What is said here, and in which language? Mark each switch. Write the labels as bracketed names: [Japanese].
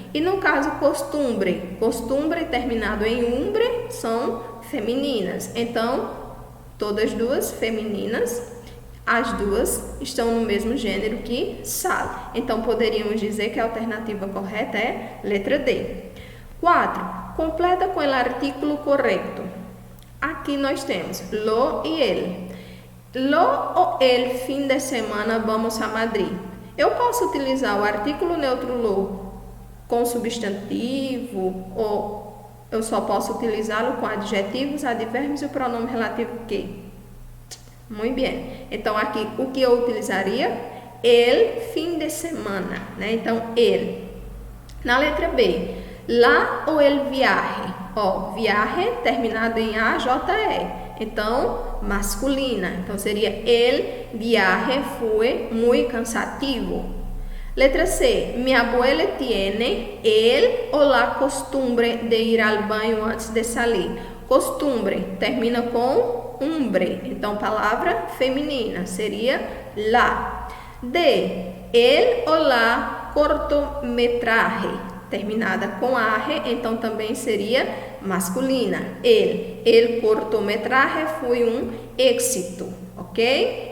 [Portuguese] E no caso costumbre terminado em umbre são femininas. Então, todas duas femininas, as duas estão no mesmo gênero que sal. Então, poderíamos dizer que a alternativa correta é letra D. 4. Completa com o artículo correto. Aqui nós temos lo e el. Lo ou el fim de semana vamos a Madrid. Eu posso utilizar o artículo neutro lo com substantivo ou eu só posso utilizá-lo com adjetivos, advérbios e o pronome relativo que? Muito bem. Então, aqui, o que eu utilizaria? El fim de semana, né? Então, el. Na letra B, la ou el viaje? Ó, viaje terminado em AJE. Então, masculina. Então, seria [Spanish] el viaje fue muy cansativo. [Portuguese] Letra C. [Spanish] Mi abuela tiene el o la costumbre de ir al baño antes de salir. [Portuguese] Costumbre termina com umbre. Então, palavra feminina. Seria la. D. [Spanish] El o la cortometraje. [Portuguese] Terminada com arre, então também seria masculina. El cortometraje foi um êxito, ok?